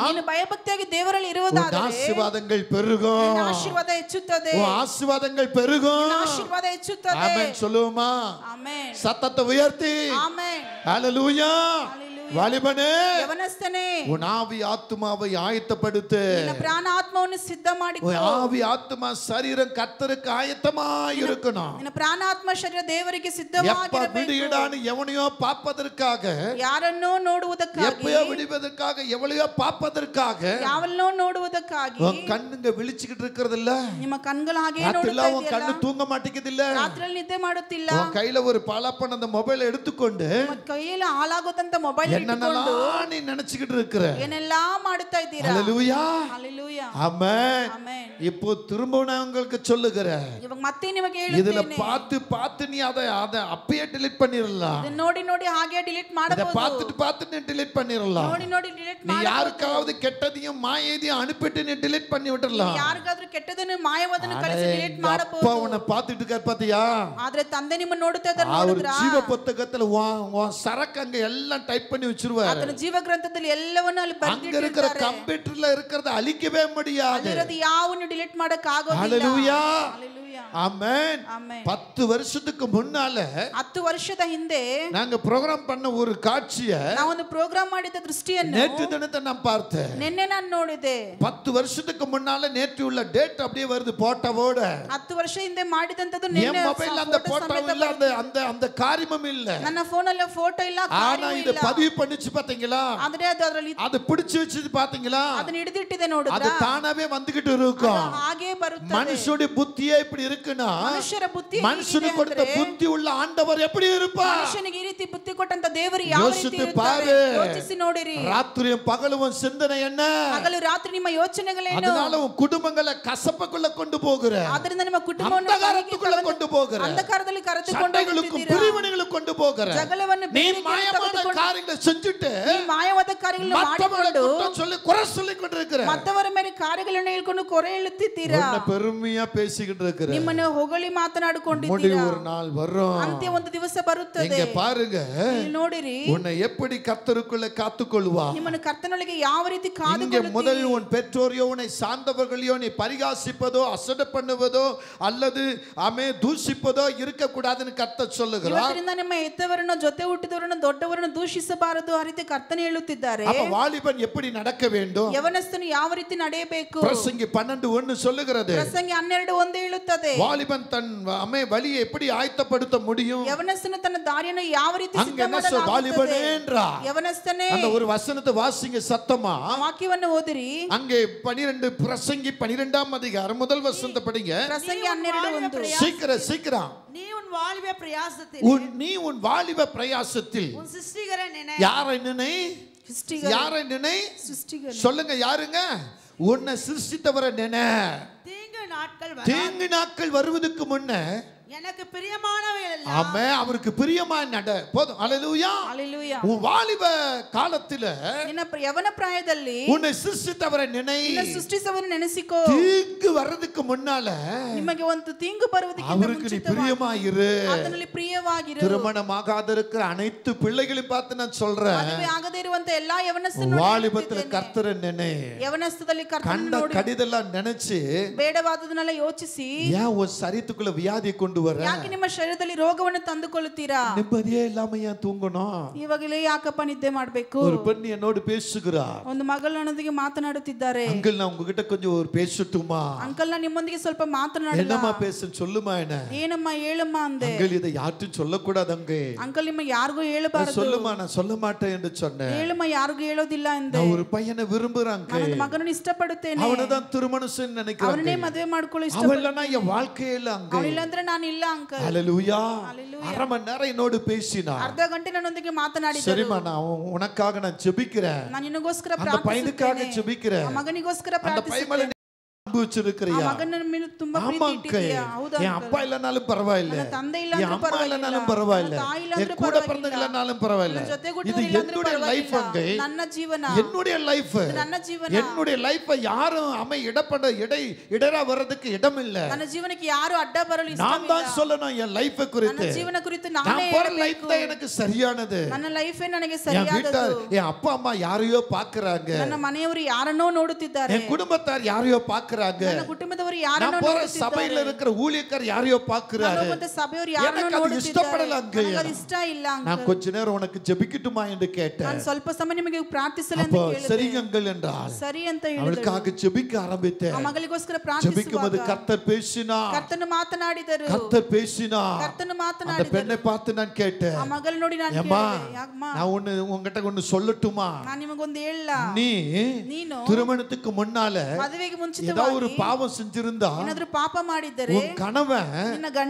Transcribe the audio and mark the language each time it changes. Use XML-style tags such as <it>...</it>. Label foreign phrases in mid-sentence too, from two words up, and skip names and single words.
<kn>ನೀನು ಭಯಭಕ್ತಿಯಾಗಿ ದೇವರಲ್ಲಿ ಇರುವುದಾದರೆ</kn> <ta>ஆசீர்வாதங்கள் பெருகும்.</ta> <kn>ನಿನ್ನ ಆಶೀರ್ವಾದ ಹೆಚ್ಚುತ್ತದೆ.</kn> <ta>ஆசீர்வாதங்கள் பெருகும்.</ta> <kn>ನಿನ್ನ ಆಶೀರ್ವಾದ ಹೆಚ್ಚುತ್ತದೆ.</kn> <ta>ஆமென் சொல்லுமா?</ta> <kn>ಆಮೆನ್.</kn> <ta>சத்தத்தை உயர்த்தி</ta> <kn>ಆಮೆನ್.</kn> <ta>ஹல்லேலூயா. வாலிபனே,</ta> <kn>ಯವನಸ್ಥನೇ,</kn> <ta>உன் ஆவி ஆத்துமாவை ஆயத்தப்படுத்து.</ta> <kn>ನಿನ್ನ ಪ್ರಾಣ ಆತ್ಮವನ್ನು ಸಿದ್ಧ ಮಾಡಿಕೊ.</kn> <ta>உன் ஆவி ஆத்துமா சரீரம் கர்த்தருக்கு ஆயத்தமாய் இருக்கணும்.</ta> <kn>ನಿನ್ನ ಪ್ರಾಣ ಆತ್ಮ ಶರೀರ ದೇವರಿಗೆ</kn> <ta>எப்ப</ta> <kn>ಸಿದ್ಧವಾಗಿರಬೇಕು.</kn> <ta>விடுயிடான்னு எவனையோ பார்ப்பதற்காக,</ta> <kn>ಯಾರನ್ನೋ ನೋಡುವುದಕ್ಕಾಗಿ,</kn> <ta>எப்பயோ விடுவதற்காக, எவளையோ பார்ப்பதற்காக</ta> <kn>ಯಾವನ್ನೋ ನೋಡುವುದಕ್ಕಾಗಿ</kn> <ta>உன் கண்ணுங்க விழிச்சுக்கிட்டு இருக்கிறது இல்ல.</ta> <kn>ನಿಮ್ಮ ಕಣ್ಗಳು ಹಾಗೆ</kn> <ta>ராத்திரில</ta> <kn>ನೋಡುತ್ತಾ</kn> <ta>உன் கண்ணு</ta> <kn>ಇದೆಯಲ್ಲ.</kn> <ta>தூங்க மாட்டேங்குது இல்ல.</ta> <kn>ರಾತ್ರಿಯಲ್ಲಿ ನಿದ್ದೆ ಮಾಡುತ್ತಿಲ್ಲ.</kn> <ta>உன் கையில ஒரு பலப்பன அந்த மொபைல் எடுத்துக்கொண்டு</ta> <kn>ನಿಮ್ಮ ಕೈಯಲ್ಲಿ ಹಾಳಾಗುತ್ತಂತ ಮೊಬೈಲ್ ಇಟ್ಟುಕೊಂಡು</kn> <ta>என்னென்னலாம் நீ நினைச்சுக்கிட்டு இருக்கிற.</ta> <kn>ಏನೆಲ್ಲಾ ಮಾಡುತ್ತಾ ಇದ್ದೀರಾ.</kn> <ta>ஹல்லேலூயா.</ta> <kn>ஹல்லேலೂಯಾ.</kn> <ta>ஆமென்.</ta> <kn>ಆಮೆನ್.</kn> <ta>இப்போ திரும்ப நான் உங்களுக்கு சொல்லுகிறேன்.</ta> <kn>ಇವಾಗ ಮತ್ತೆ ನಿಮಗೆ</kn> <ta>இதுல</ta> <kn>ಹೇಳುತ್ತೇನೆ.</kn> <ta>பார்த்து நீ அதை அப்பயே delete பண்ணிரலாம்.</ta> <kn>ಇದನ್ನ ನೋಡಿ ನೋಡಿ ಹಾಗೆ ಡಿಲೀಟ್</kn> <ta>இத</ta> <kn>ಮಾಡಬಹುದು.</kn> <ta>பார்த்து நீ delete பண்ணிரலாம்.</ta> <kn>ನೋಡಿ ನೋಡಿ ಡಿಲೀಟ್</kn> <ta>நீ</ta> <kn>ಮಾಡಬಹುದು.</kn> <ta>யாருக்காவது கெட்டதையும் மாயையையும் அனுப்பிட்டு நீ delete பண்ணி விட்டுறலாம்.</ta> <kn>ಯಾರಿಗಾದ್ರೂ ಕೆಟ್ಟದನ್ನು ಮಾಯವಾದನ್ನು ಕಳಿಸಿ ಡಿಲೀಟ್</kn> <ta>அப்பா</ta> <kn>ಮಾಡಬಹುದು.</kn> <ta>உன்னை பார்த்துட்டு இருக்கார் பாத்தியா?</ta> <kn>ಆದ್ರೆ ತಂದೆ ನಿಮ್ಮನ್ನು ನೋಡುತ್ತಾ ಇದ್ದಾರೆ</kn> <ta>அவர்</ta> <kn>ನೋಡಿದ್ರಾ?</kn> <ta>ஜீவ புத்தகத்துல உன் சரக்கு அங்க எல்லாம் டைப் பண்ணி வச்சிருவாரு.</ta> <kn>ಆತನ ಜೀವ ಗ್ರಂಥದಲ್ಲಿ ಎಲ್ಲವನ್ನೂ ಅಲ್ಲಿ</kn> <ta>அங்க இருக்கிற</ta> <kn>ಬರೆದಿಟ್ಟಿದ್ದಾರೆ.</kn> <ta>கம்ப்யூட்டர்ல இருக்கிறத அழிக்கவே முடியாது.</ta> <kn>ಅಲ್ಲಿರೋದು ಯಾವನ್ನೂ ಡಿಲೀಟ್ ಮಾಡಕ್ ಆಗೋದಿಲ್ಲ.</kn> <ta>ஹல்லேலூயா.</ta> <kn>ಹಲ್ಲೆಲೂಯಾ.</kn> <ta>ஆமென்.</ta> <kn>ಆಮೆನ್.</kn> <ta>10 வருஷத்துக்கு முன்னால</ta> <kn>10 ವರ್ಷದ ಹಿಂದೆ</kn> <ta>நாங்க ப்ரோகிராம் பண்ண ஒரு காட்சிய</ta> <kn>ನಾವೊಂದು ಪ್ರೋಗ್ರಾಮ್ ಮಾಡಿದ ದೃಷ್ಟಿಯನ್ನು</kn> <ta>நேற்று தினத்தை நான் பார்த்தேன்.</ta> <kn>ನಿನ್ನೆ ನಾನು ನೋಡಿದೆ.</kn> <ta>10 வருஷத்துக்கு முன்னால நேற்று உள்ள டேட் அப்படியே வருது போட்டோவோட.</ta> <kn>10 ವರ್ಷ ಹಿಂದೆ ಮಾಡಿದಂತದ್ದು</kn> <ta>என்</ta> <kn>ನಿನ್ನೆ</kn> <ta>மொபைல்ல அந்த போட்டோ இல்ல, அந்த காரியமும் இல்ல.</ta> <kn>ನನ್ನ ಫೋನಲ್ಲಿ ಫೋಟೋ ಇಲ್ಲ,</kn> <ta>ஆனா</ta> <kn>ಕಾರ್ಯವೂ</kn> <ta>இத</ta> <kn>ಇಲ್ಲ.</kn> <ta>பதிவு பண்ணிச்சு பாத்தீங்களா?</ta> <kn>ಆದ್ರೆ ಅದು ಅದರಲ್ಲಿ</kn> <ta>அது பிடிச்சு வச்சது பாத்தீங்களா?</ta> <kn>ಅದನ್ನ ಹಿಡಿದಿಟ್ಟಿದೆ</kn> <ta>அது</ta> <kn>ನೋಡಿದ್ರಾ?</kn> <ta>தானாவே வந்துகிட்டு இருக்கும்.</ta> <kn>ಹಾಗೆ ಬರುತ್ತದೆ.</kn> <ta>மனுஷனுடைய புத்தியே இப்படி இருக்குன்னா,</ta> <kn>ಮನುಷ್ಯರ ಬುದ್ಧಿ</kn> <ta>மனுஷனுக்கு கொடுத்த புத்தி உள்ள ஆண்டவர் எப்படி இருப்பார்?</ta> <kn>ಮನುಷ್ಯನಿಗೆ ಈ ರೀತಿ ಬುದ್ಧಿ ಕೊಟ್ಟಂತ ದೇವರು ಯಾವ ರೀತಿ</kn> <ta>யோசித்து</ta> <kn>ಇರುತ್ತಾರೆ?</kn> <ta>பாரு.</ta> <kn>ಯೋಚಿಸಿ ನೋಡಿರಿ.</kn> <ta>ராத்திரியும் பகலும் சிந்தனை என்ன?</ta> <kn>ಹಗಲು ರಾತ್ರಿ ನಿಮ್ಮ ಯೋಚನೆಗಳೇನು?</kn> <ta>அதனால உன் குடும்பங்களை கசப்புக்குள்ள கொண்டு போகிற,</ta> <kn>ಆದ್ದರಿಂದ ನಿಮ್ಮ ಕುಟುಂಬವನ್ನು</kn> <ta>அந்தகாரத்துக்குள்ள கொண்டு போகிற,</ta> <kn>ಅಂಧಕಾರದಲ್ಲಿ ಕರೆದುಕೊಂಡು</kn> <ta>சண்டைகளுக்கும் பிரிவினைகளுக்கும் கொண்டு போகிற,</ta> <kn>ಜಗಳವನ್ನು</kn> <ta>நீ மாயமான காரியங்களை செஞ்சுட்டு</ta> <kn>ಮಾಯವಾದ ಕಾರ್ಯಗಳನ್ನು</kn> <ta>மற்றவங்களை</ta> <kn>ಮಾಡಿಕೊಂಡು</kn> <ta>குற்றம் சொல்லி குறை சொல்லி கொண்டிருக்கிற,</ta> <kn>ಮತ್ತವರ ಮೇಲೆ ಕಾರ್ಯಗಳನ್ನು ಹೇಳ್ಕೊಂಡು ಕೊರೆ ಹೇಳುತ್ತಿದ್ದೀರಾ.</kn> <ta>உன்னை பெருமையா பேசிக்கிட்டு இருக்கிற,</ta> <kn>ನಿಮ್ಮನ್ನು ಹೊಗಳಿ ಮಾತನಾಡಿಕೊಂಡಿದ್ದೀರಾ.</kn> <ta>முடிவு ஒரு நாள் வரும்.</ta> <kn>ಅಂತ್ಯ ಒಂದು ದಿವಸ ಬರುತ್ತದೆ.</kn> <ta>இங்க பாருங்க,</ta> <kn>ಇಲ್ಲಿ ನೋಡಿರಿ,</kn> <ta>உன்னை எப்படி கர்த்தருக்குள்ள காத்துக்கொள்வா.</ta> <kn>ನಿಮ್ಮನ್ನು ಕರ್ತನೊಳಗೆ ಯಾವ ರೀತಿ</kn> <ta>இங்க</ta> <kn>ಕಾದುಕೊಳ್ಳುತ್ತೀರಿ.</kn> <ta>முதல் உன் பெற்றோரையோ உன்னை சார்ந்தவர்களையோ நீ பரிகாசிப்பதோ அசட பண்ணுவதோ அல்லது தூஷிப்பதோ இருக்க கூடாதுன்னு கர்த்தர் சொல்லுகிறார்.</ta> <kn>ಇವತ್ತಿನಿಂದ ನಿಮ್ಮ ಹೆತ್ತವರನ್ನು, ಜೊತೆ ಹುಟ್ಟಿದವರನ್ನು, ದೊಡ್ಡವರನ್ನು ದೂಷಿಸಬಾರದು, ಆ ರೀತಿ ಕರ್ತನೆ ಹೇಳುತ್ತಿದ್ದಾರೆ.</kn> <ta>அப்ப வாலிபன் எப்படி நடக்க வேண்டும்?</ta> <kn>ಯವನಸ್ಥನು ಯಾವ ರೀತಿ ನಡೆಯಬೇಕು?</kn> <ta>பிரசங்கி 12:1 சொல்லுகிறது.</ta> <kn>ಪ್ರಸಂಗಿ 12:1 ಹೇಳುತ್ತದೆ.</kn> <ta>வாலிபன் தன் வழியை எப்படி ஆயத்தப்படுத்த முடியும்?</ta> <kn>ಯವನಸ್ಥನು ತನ್ನ ದಾರಿಯನ್ನು ಯಾವ ರೀತಿ</kn> <ta>அங்க</ta> <kn>ಸಿದ್ಧ</kn> <ta>என்ன</ta> <kn>ಮಾಡಲಾಗುತ್ತದೆ?</kn> <ta>வாலிபனே என்றார்.</ta> <kn>ಯವನಸ್ಥನೇ,</kn> <ta>அந்த ஒரு வசனத்தை வாசிங்க சத்தமா.</ta> <kn>ವಾಕ್ಯವನ್ನು ಓದಿರಿ.</kn> <ta>அங்கே 12 பிரசங்கி 12ஆம் அதிகாரம் முதல் வசனத்தை படிங்க.</ta> <kn>ಪ್ರಸಂಗಿ 12:1.</kn> <ta>சீக்கிரம். நீ உன் வாலிப பிரயாசத்தில் உன் வாலிப பிரயாசத்தில் உன் சிருஷ்டிகரை நினை. யாரை நினை? யாரை நினை? சொல்லுங்க, யாருங்க? உன்னை சிருஷ்டித்தவரை நினை. தீங்கு நாட்கள் வருவதற்கு முன்ன எனக்கு பிரியமானவைகள் எல்லாம் ஆமென் அவருக்கு பிரியமாய் நட போதும். ஹalleluya Hallelujah. உன் வாலிப காலத்தில</ta> <kn>ನಿನ್ನ ಯವನ ಪ್ರಾಯದಲ್ಲಿ</kn> <ta>உன்னை சிருஷ்டித்தவரை நினை.</ta> <kn>ನಿನ್ನ ಸೃಷ್ಟಿಸವರನ್ನು ನೆನೆಸಿಕೋ.</kn> <ta>தீங்கு வர்றதுக்கு முன்னால</ta> <kn>ನಿಮಗೆ ಒಂದು ತೀಂಗು ಬರುವುದಕ್ಕಿಂತ</kn> <ta>அவருக்கு நீ பிரியமாயிரு.</ta> <kn>ಆತನಲ್ಲಿ ಪ್ರಿಯವಾಗಿರು.</kn> <ta>திருமணமாகாத இருக்கிற அனைத்து பிள்ளைகளையும் பார்த்து நான் சொல்றேன்,</ta> <kn>ಮದುವೆ ಆಗದೇ ಇರುವಂತ ಎಲ್ಲಾ ಯವನಸ್ಥರನ್ನು</kn> <ta>வாலிபத்துல கர்த்தரை நினை.</ta> <kn>ಯವನಸ್ಥದಲ್ಲಿ ಕರ್ತನನ್ನು</kn> <ta>கண்ட</ta> <kn>ನೋಡಿ</kn> <ta>கடிதெல்லாம் நினைச்சு</ta> <kn>ಬೇಡವಾದದನ್ನೆಲ್ಲ ಯೋಚಿಸಿ</kn> <ta>ஏன் ஒரு சரீரத்துக்குள்ள வியாதியை கொண்டு வர?</ta> <kn>ಯಾಕೆ ನಿಮ್ಮ ಶರೀರದಲ್ಲಿ ರೋಗವನ್ನು ತಂದುಕೊಳ್ಳುತ್ತೀರಾ?</kn> <ta>நிம்மதியே இல்லாம ஏன் தூங்கணும்?</ta> <kn>ಇವಾಗಲೇ ಯಾಕಪ್ಪ ನಿದ್ದೆ ಮಾಡಬೇಕು?</kn> <ta>ஒரு பெண் என்னோடு பேசுகிறார்.</ta> <kn>ಒಂದು ಮಗಳು ನನ್ನೊಂದಿಗೆ ಮಾತನಾಡುತ್ತಿದ್ದಾರೆ.</kn> <ta>அங்கிள் நான் உங்ககிட்ட கொஞ்சம் ஒரு பேசட்டுமா?</ta> <kn>ಅಂಕಲ್ ನಾನು ನಿಮ್ಮೊಂದಿಗೆ ಸ್ವಲ್ಪ ಮಾತನಾಡಲ್ಲ.</kn> <ta>என்னம்மா பேச சொல்லுமா என்ன?</ta> <kn>ಏನಮ್ಮ ಹೇಳಮ್ಮ ಅಂದೆ.</kn> <ta>அங்கிள் இதை யார்ட்டும் சொல்லக்கூடாது அங்கே.</ta> <kn>ಅಂಕಲ್ ನಿಮ್ಮ ಯಾರಿಗೂ ಹೇಳಬಾರದು.</kn> <ta>சொல்லுமா நான் சொல்ல மாட்டேன் என்று சொன்னேன்.</ta> <kn>ಹೇಳಮ್ಮ ಯಾರಿಗೂ ಹೇಳೋದಿಲ್ಲ ಎಂದೆ.</kn> <ta>நான் ஒரு பையனை விரும்புறேன் அங்கே.</ta> <kn>ನಾನು ಮಗನನ್ನು ಇಷ್ಟಪಡುತ್ತೇನೆ.</kn> <ta>அவனதான் திருமணம் செய்ய நினைக்கிறேன்.</ta> <kn>ಅವನೇ ಮದುವೆ ಮಾಡ್ಕೊಳ್ಳೋ ಇಷ್ಟಪಡ್ತೀನಿ.</kn> <ta>அவளனா என் வாழ்க்கையில அங்கே.</ta> <kn>ಅವನಿಲ್ಲ ಅಂದ್ರೆ ನಾನು ಇಲ್ಲ ಅಂಕಲ್.</kn> <ta>ஹalleluya. Hallelujah. அரை மணி நேரம் என்னோடு பேசினார்.</ta> <kn>ಅರ್ಧ ಗಂಟೆ ನನ್ನೊಂದಿಗೆ ಮಾತನಾಡಿದರು.</kn> <ta>சரிமா நான் உனக்காக நான் ஜெபிக்கிறேன்.</ta> <kn>ನಾನು ನಿನಗೋಸ್ಕರ</kn> <ta>அந்த பையனுக்காக</ta> <kn>ಪ್ರಾರ್ಥಿಸುತ್ತೇನೆ.</kn> <ta>ஜெபிக்கிறேன்.</ta> <kn>ಆ ಮಗನಿಗೋಸ್ಕರ</kn> <ta>அந்த பையன் மேல</ta> <kn>ಪ್ರಾರ್ಥಿಸುತ್ತೇನೆ.</kn> <ta>அன்பு வச்சிருக்கிறியா?</ta> <kn>ಆ ಮಗನ ಮೇಲೆ ತುಂಬಾ ಪ್ರೀತಿ ಇಟ್ಟಿದ್ದೀಯಾ? ಹೌದಾ</kn> <ta>என் அப்பா இல்லனாலும் பரவாயில்லை,</ta> <kn>ನನ್ನ ತಂದೆ ಇಲ್ಲ</kn> <ta>என்</ta> <kn>ಅಂದ್ರೂ</kn> <ta>அம்மா</ta> <kn>ಪರವಾಗಿಲ್ಲ,</kn> <ta>இல்லனாலும் பரவாயில்லை,</ta> <kn>ನನ್ನ ತಾಯಿ ಇಲ್ಲ</kn> <ta>என்</ta> <kn>ಅಂದ್ರೂ</kn> <ta>கூட</ta> <kn>ಪರವಾಗಿಲ್ಲ,</kn> <ta>பிறந்தவங்களாலும் பரவாயில்லை.</ta> <kn>ನನ್ನ ಜೊತೆ</kn> <ta>இது</ta> <kn>ಹುಟ್ಟಿದವರು ಇಲ್ಲ ಅಂದ್ರೂ</kn> <ta>என்னுடைய லைஃப் அங்கே,</ta> <kn>ಪರವಾಗಿಲ್ಲ. ನನ್ನ ಜೀವನ,</kn> <ta>என்னுடைய லைஃப்,</ta> <kn>ಇದು ನನ್ನ ಜೀವನ.</kn> <ta>என்னுடைய லைஃப் யாரும் இடரா வர்றதுக்கு இடம் இல்ல.</ta> <kn>ನನ್ನ ஜீவனಕ್ಕೆ ಯಾರು ಅಡ್ಡ ಬರಲು</kn> <ta>நான்</ta> <kn>ಇಷ್ಟವಿಲ್ಲ.</kn> <ta>தான் சொல்லணும் என் லைஃப் குறித்து.</ta> <kn>ನನ್ನ ಜೀವನ ಕುರಿತು</kn> <ta>நான்</ta> <kn>ನಾನೇ</kn> <ta>போற லைஃப்</ta> <kn>ಹೇಳಬೇಕು.</kn> <ta>தான் எனக்கு சரியானது.</ta> <kn>ನನ್ನ ಲೈಫೇ ನನಗೆ</kn> <ta>என்</ta> <kn>ಸರಿಯಾದದ್ದು.</kn> <ta>வீட்டார் என் அப்பா அம்மா யாரையோ பாக்குறாங்க,</ta> <kn>ನನ್ನ ಮನೆಯವರು ಯಾರನ್ನೋ ನೋಡುತ್ತಿದ್ದಾರೆ,</kn> <ta>என் குடும்பத்தார் யாரையோ பாக்குறாங்க,</ta> <kn>ನನ್ನ ಕುಟುಂಬದವರು ಯಾರನ್ನೋ</kn> <ta>நான் போற</ta> <kn>ನೋಡುತ್ತಿದ್ದಾರೆ,</kn> <ta>சபையில இருக்கிற ஊழியக்கார் யாரையோ பாக்குறாரு.</ta> <kn>ನಾನು ಹೋದ ಸಭೆಯವರು ಯಾರನ್ನೋ</kn> <ta>எனக்கு அது இஷ்டப்படல</ta> <kn>ನೋಡುತ್ತಿದ್ದಾರೆ,</kn> <ta>அங்கே.</ta> <kn>ನನಗೆ ಅದು ಇಷ್ಟ ಇಲ್ಲ</kn> <ta>நான்</ta> <kn>ಅಂಕಲ್.</kn> <ta>கொஞ்ச நேரம் உனக்கு ஜெபிக்கட்டுமா என்று கேட்டேன்.</ta> <kn>ನಾನು ಸ್ವಲ್ಪ ಸಮಯ ನಿಮಗೆ ಪ್ರಾರ್ಥಿಸಲು ಅಂತ</kn> <ta>அப்போ</ta> <kn>ಕೇಳಿದೆ.</kn> <ta>சரிங்கள் என்றால்</ta> <kn>ಸರಿ ಅಂತ ಹೇಳಿದರು.</kn> <ta>அவளுக்காக ஜெபிக்க ஆரம்பித்தேன்.</ta> <kn>ಆ ಮಗಳಿಗೋಸ್ಕರ</kn> <ta>ஜெபிக்கும்போது</ta> <kn>ಪ್ರಾರ್ಥಿಸುವಾಗ</kn> <ta>கர்த்தர் பேசினார்.</ta> <kn>ಕರ್ತನು ಮಾತನಾಡಿದರು.</kn> <ta>கர்த்தர் பேசினார்.</ta> <kn>ಕರ್ತನು</kn> <ta>அந்த</ta> <kn>ಮಾತನಾಡಿದರು.</kn> <ta>பெண்ணை பார்த்து நான் கேட்டேன்,</ta> <kn>ಆ ಮಗಳ ನೋಡಿ ನಾನು</kn> <ta>ஏம்மா</ta> <kn>ಕೇಳಿದೆ, ಯಾಕಮ್ಮ</kn> <ta>நான் உன்கிட்ட ஒன்னு சொல்லட்டுமா?</ta> <kn>ನಾನು ನಿಮಗೊಂದು ಹೇಳಲ್ಲ. ನೀನು</kn> <ta>திருமணத்துக்கு முன்னால</ta> <kn>ಮದುವೆಗೆ</kn> <ta>ஏதாவது</ta> <kn>ಮುಂಚಿತವಾಗಿ</kn> <ta>ஒரு பாவம் செஞ்சிருந்தா</ta> <kn>ಏನಾದ್ರೂ ಪಾಪ ಮಾಡಿದ್ದರೆ</kn> <ta>உன் கணவன்,</ta> <kn>ನಿನ್ನ ಗಂಡ,</kn>